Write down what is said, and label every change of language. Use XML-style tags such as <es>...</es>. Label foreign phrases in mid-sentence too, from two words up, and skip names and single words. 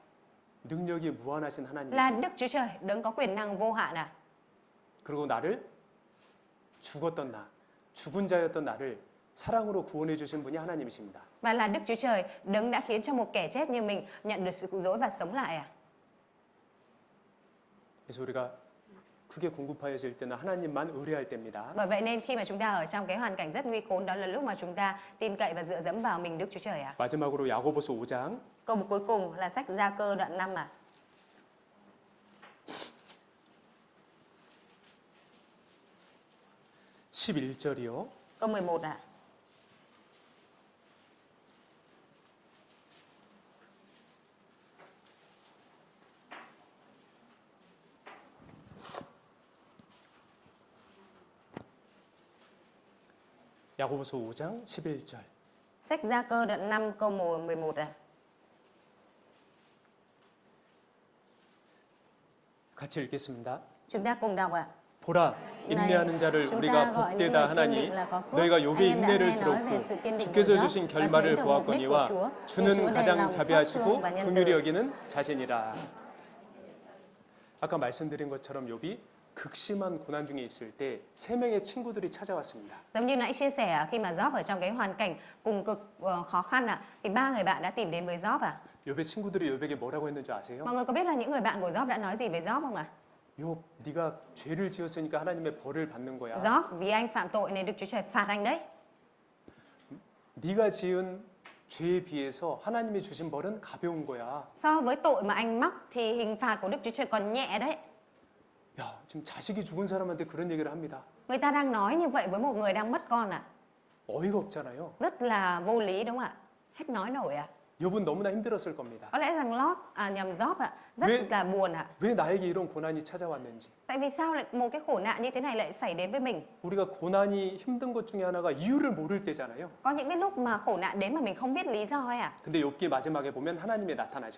<ko>능력이 무한하신 하나님이시요.</ko> <vi>Là Đức Chúa Trời đấng có quyền năng vô hạn à?</vi> <ko>그리고 나를 죽었던 나, 죽은 자였던 나를 사랑으로 구원해 주신 분이 하나님이십니다.</ko> <vi>Và là Đức Chúa Trời đấng đã khiến cho một kẻ chết như mình nhận được sự cứu rỗi và sống lại à?</vi> <ko>그래서 우리가 크게 궁급하여질 때는 하나님만 의뢰할 때입니다.</ko> <vi>Bởi vậy nên khi mà chúng ta ở trong cái hoàn cảnh rất nguy khốn, đó là lúc mà chúng ta tin cậy và dựa dẫm vào mình Đức Chúa Trời à?</vi> <ko>마지막으로 야고보서 5장</ko> <vi>Câu mục cuối cùng là sách Gia Cơ đoạn 5 à?</vi> <ko>11절이요.</ko> <vi>Câu 11 à?</vi> <ko>야고보서 5장 11절.</ko> <vi>Sách Gia Cơ đoạn 5 câu 11 à?</vi> <ko>같이 읽겠습니다.</ko> <vi>Chúng ta cùng đọc ạ.</vi> <ko>보라, 인내하는 자를</ko> <vi>chúng ta</vi> <ko>우리가</ko> <vi>gọi những</vi> <ko>복되다</ko> <vi>người kiên</vi> <ko>하나니</ko> <vi>định là có phước.</vi> <ko>너희가</ko> <vi>Anh</vi> <ko>욥의</ko> <vi>em đã</vi> <ko>인내를</ko> <vi>nghe nói về sự</vi> <ko>들었고</ko> <vi>kiên định của</vi> <ko>주께서</ko> <vi>Job</vi> <ko>주신</ko> <vi>và thấy</vi> <ko>결말을</ko> <vi>được mục đích của</vi> <ko>보았거니와</ko> <vi>Chúa. Vì</vi> <ko>주는</ko> <vi>Chúa đầy</vi> <ko>가장</ko> <vi>lòng xót</vi> <ko>자비하시고</ko> <vi>thương và nhân</vi> <ko>긍휼히</ko> <vi>từ.</vi> <ko>여기는 자신이라. 아까 말씀드린 것처럼 욥이 극심한 고난 중에 있을 때 세 명의 친구들이 찾아왔습니다.</ko> <vi>Giống như nãy chia sẻ khi mà Job ở trong cái hoàn cảnh cùng cực khó khăn thì ba người bạn đã tìm đến với Job à?</vi> <ko>욥의 친구들이 욥에게 뭐라고 했는 줄 아세요?</ko> <vi>Mọi người có biết là những người bạn của Job đã nói gì với Job không ạ?</vi> <ko>욥, 네가 죄를 지었으니까 하나님의 벌을 받는 거야.</ko> <vi>Job, vì anh phạm tội nên Đức Chúa Trời phạt anh đấy.</vi> <ko>네가 지은 죄에 비해서 하나님이 주신 벌은 가벼운 거야.</ko> <vi>So với tội mà anh mắc thì hình phạt của Đức Chúa Trời còn nhẹ đấy.</vi> <ko>야, 지금 자식이 죽은 사람한테 그런 얘기를 합니다.</ko> <vi>Người ta đang nói như vậy với một người đang mất con à?</vi> <ko>어이가 없잖아요.</ko> <vi>Rất là vô lý đúng không ạ? Hết nói nổi à?</vi> <ko>욥은 너무나 힘들었을 겁니다.</ko> <vi>Có lẽ rằng nhầm Job ạ, rất Vì- là buồn ạ.</vi> <ko>왜 나에게 이런 고난이 찾아왔는지.</ko> <vi>Tại vì sao lại một cái khổ nạn như thế này lại xảy đến với mình?</vi> <ko>우리가 고난이 힘든 것 중에 하나가 이유를 모를 때잖아요.</ko> <vi>Có những cái lúc mà khổ nạn đến mà mình không biết lý do ấy à?</vi> <ko>근데 욥기 마지막에 보면 하나님이 나타나셔요.</ko>